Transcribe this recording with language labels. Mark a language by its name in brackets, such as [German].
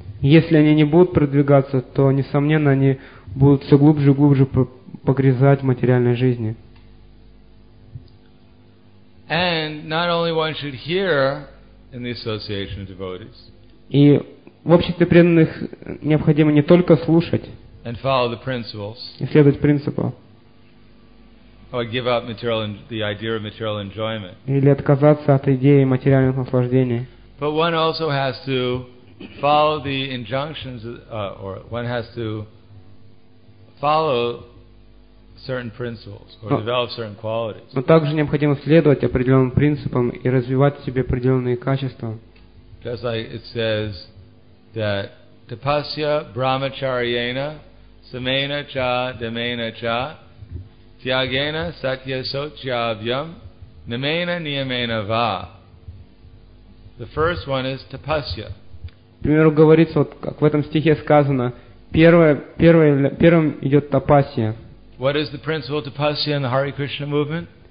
[Russian] Если они не будут продвигаться, то, несомненно, они будут все глубже и глубже погрязать в материальной жизни. [English] And not only one should hear in the association of devotees. [Russian] И в обществе преданных необходимо не только слушать. [English] And follow the principles. [Russian] И следовать принципам. [English] Or give up the idea of material enjoyment. [Russian] Или отказаться от идеи материальных наслаждений. [English] But one also has to follow the injunctions, or one has to follow certain principles or develop certain qualities. [Russian] Но также необходимо следовать определенным принципам и развивать в себе определенные качества. [English] Just like it says that [Sanskrit] tapasya brahmacharyena samena cha damena cha tyagena satya sochyavyam namena niyamena va. [English] The first one is tapasya. [Russian] К примеру, говорится, вот как в этом стихе сказано, первым идет тапасья. [English] What is the principle of tapasya in the Hare Krishna movement?